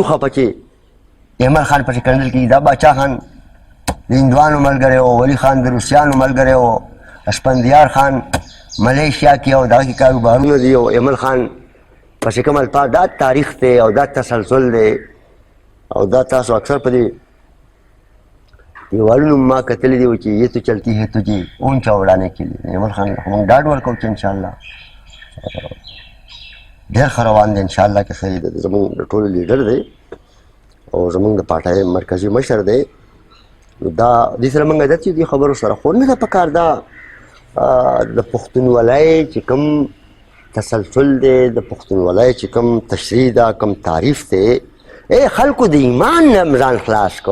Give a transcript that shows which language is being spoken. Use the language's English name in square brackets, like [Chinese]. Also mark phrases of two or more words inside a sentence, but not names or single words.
[Pashto] خفه چې احمد خان پسې کنځل کېږي دا باچا خان د هندوانو ملګری و ولی خان د روسیانو ملګری و اسفندیار خان ملیشیا کې او دغه کې کاروبارونه دي او احمد خان پسې کوم الفاظ دا تاریخ دی او دا تسلسل دی او دا تاسو اکثر په دې دیوالونو ما کتلی دی چې [Urdu] یہ تو چلتی ہے تجھے اونچا اڑانے کے لیے [Pashto] نیول خان موږ ډاډ ورکوو چې انشاءالله ډېر ښه روان دی انشاءالله کې صحیح دی زموږ د ټولو لیډر دی او زموږ د پارټۍ مرکزي مشر دی نو دا دې سره موږ عادت یو دې خبرو سره خو نه ده پکار دا د پښتونولۍ چې کوم تسلسل دی د پښتونولۍ چې کوم تشریح ده کوم تعریف دی خلکو د ایمان نه ځان خلاص کو